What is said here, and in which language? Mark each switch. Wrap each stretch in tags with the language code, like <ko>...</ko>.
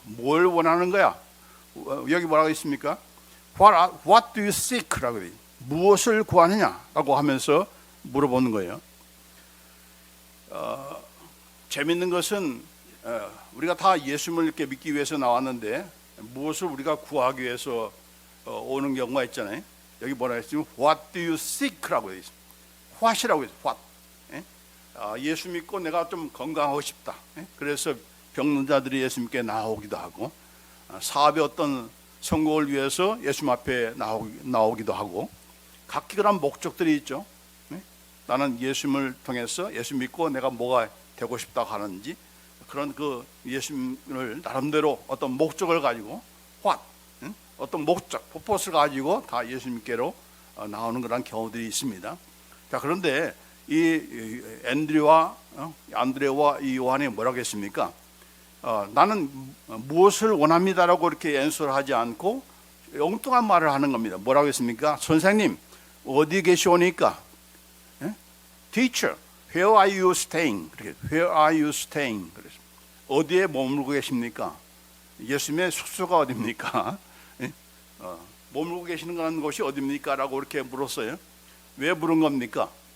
<ko>뭘 원하는 거야? 여기 뭐라고 있습니까?</ko> <en>What do you seek?</en> <ko>라고 해요. 무엇을 구하느냐? 라고 하면서 물어보는 거예요. 재밌는 것은 우리가 다 예수님을 이렇게 믿기 위해서 나왔는데 무엇을 우리가 구하기 위해서 오는 경우가 있잖아요. 여기 뭐라 했으면</ko> <en>What do you seek?</en> <ko>라고 되어 있습니다. what이라고 해서 what. 예수 믿고 내가 좀 건강하고 싶다. 그래서 병든 자들이 예수님께 나오기도 하고 사업의 어떤 성공을 위해서 예수님 앞에 나오기도 하고 각기 그런 목적들이 있죠. 나는 예수님을 통해서 예수 믿고 내가 뭐가 되고 싶다고 하는지 그런 그 예수님을 나름대로 어떤 목적을 가지고 어떤 목적, purpose를 가지고 다 예수님께로 나오는 그런 경우들이 있습니다. 자, 그런데 이 안드레와 이 요한이 뭐라고 했습니까? 나는 무엇을 원합니다라고 이렇게 앤서를 하지 않고 엉뚱한 말을 하는 겁니다. 뭐라고 했습니까? 선생님 어디 계시오니까?</ko> <en>Teacher, where are you staying? Where are you staying?</en> <ko>어디에 머물고 계십니까? 예수님의 숙소가 어디입니까? 머물고 계시는 곳이 어디입니까? 라고 이렇게 물었어요. 왜 물은 겁니까?</ko>